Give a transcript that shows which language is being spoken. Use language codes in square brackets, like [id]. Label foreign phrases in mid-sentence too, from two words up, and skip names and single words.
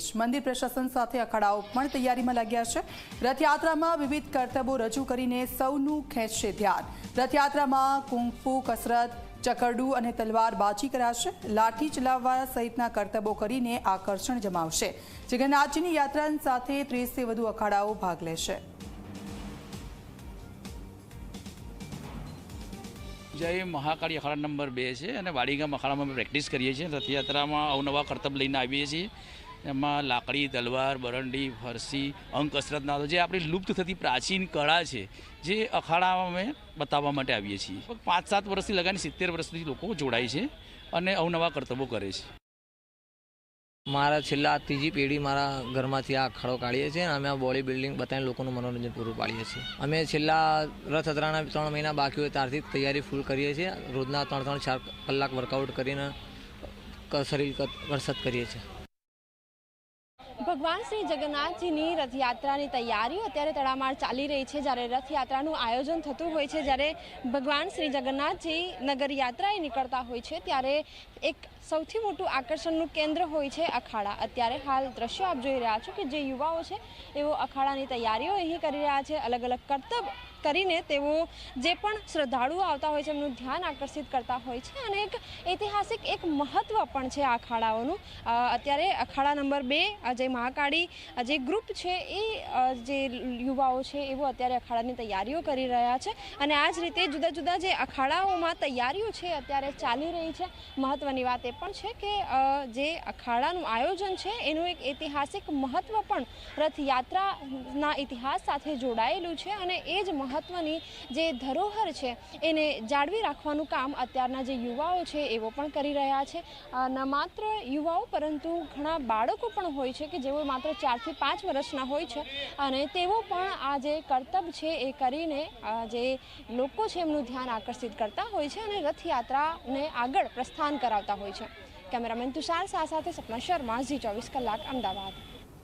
[gu] મંદિર પ્રશાસન સાથે અખાડાઓ પણ તૈયારીમાં લાગ્યા છે। રથયાત્રામાં વિવિધ કરતબો રજૂ કરીને સૌનું ખેંચશે ધ્યાન। રથયાત્રામાં કુંફુ, કસરત, ચકરડું અને તલવારબાજી કરાશે। લાઠી ચલાવવા સહિતના કરતબો કરીને આકર્ષણ જમાવશે। જગન્નાથજીની યાત્રા સાથે 30થી વધુ અખાડાઓ ભાગ લેશે। જય મહાકાળી અખાડા નંબર 2 [hi] है और [gu] વાડીગામ અખાડા મેં પ્રેક્ટિસ કરીએ છે। રથયાત્રામાં અવનવા કરતબ લઈને આવીએ છીએ। એમાં લાકડી, તલવાર, બરંડી, ફરસી, અંક કસરતના જે આપણી લુપ્ત થતી પ્રાચીન કળા છે જે અખાડામાં બતાવવા માટે આવીએ છીએ। 5-7 વર્ષથી લગાને 70 વર્ષથી લોકો જોડાય છે અને અવનવા કરતબો કરે છે। મારા છેલ્લા તીજી પેઢી મારા ઘરમાં આ અખાડો કાઢીએ છે। અમે [en] body building [gu] બતાઈ લોકોનું મનોરંજન પૂરું પાડીએ છીએ। અમે છેલ્લા રથયાત્રાના 3 મહિના બાકી હોય ત્યારથી તૈયારી ફૂલ કરીએ છીએ। રોજના 3-4 કલાક વર્કઆઉટ કરીને શરીર કસરત કરીએ છીએ। ભગવાન શ્રી જગન્નાથજીની રથયાત્રાની તૈયારીઓ અત્યારે તડામાર ચાલી રહી છે। જ્યારે રથયાત્રાનું આયોજન થતું હોય છે, જ્યારે ભગવાન શ્રી જગન્નાથજી નગર યાત્રાએ નીકળતા હોય છે ત્યારે એક સૌથી મોટું આકર્ષણનું કેન્દ્ર હોય છે અખાડા। અત્યારે હાલ દૃશ્ય આપ જોઈ રહ્યા છો કે જે યુવાઓ છે એવો અખાડાની તૈયારીઓ અહીં કરી રહ્યા છે। અલગ અલગ કરતબ કરીને તેઓ જે પણ શ્રદ્ધાળુઓ આવતા હોય છે એમનું ધ્યાન આકર્ષિત કરતા હોય છે અને એક ઐતિહાસિક એક મહત્વ પણ છે અખાડાઓનું। અત્યારે અખાડા નંબર 2 જે મહાકાળી જે ગ્રુપ છે એ જે યુવાઓ છે એવો અત્યારે અખાડાની તૈયારીઓ કરી રહ્યા છે અને આ જ રીતે જુદા જુદા જે અખાડાઓમાં તૈયારીઓ છે અત્યારે ચાલી રહી છે। મહત્વની વાત એ પણ છે કે જે અખાડાનું આયોજન છે એનું એક ઐતિહાસિક મહત્વ પણ રથયાત્રાના ઇતિહાસ સાથે જોડાયેલું છે અને એ જ મહત્વની જે ધરોહર છે એને જાળવી રાખવાનું કામ અત્યારના જે યુવાઓ છે એવો પણ કરી રહ્યા છે। ન માત્ર યુવાઓ પરંતુ ઘણા બાળકો પણ હોય છે કે જેઓ માત્ર 4 થી 5 વર્ષના હોય છે અને તેઓ પણ આ જે કર્તવ્ય છે એ કરીને જે લોકો છે એમનું ધ્યાન આકર્ષિત કરતા હોય છે અને રથયાત્રાને આગળ પ્રસ્થાન કરાવતા હોય છે। કેમેરામેન તુષાર શાહ સાથે સપના શર્મા, ઝી 24 કલાક, અમદાવાદ।